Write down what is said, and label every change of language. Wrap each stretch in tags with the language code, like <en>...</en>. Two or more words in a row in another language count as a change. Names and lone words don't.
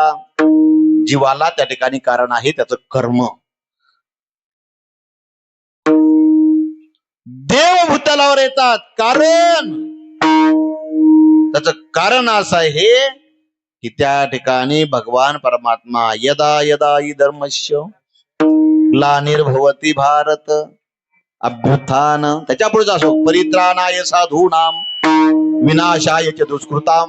<mr>जीवाला त्या ठिकाणी कारण आहे त्याचं कर्म. देव भूतलावर येतात कारण त्याच कारण असं आहे की त्या ठिकाणी भगवान परमात्मा</mr> <sa>यदा यदा हि धर्मस्य ग्लानिर्भवति भारत अभ्युत्थान</sa> <mr>त्याच्या पुढे असो</mr> <sa>परित्राणाय साधूनाम विनाशाय च दुष्कृताम</sa>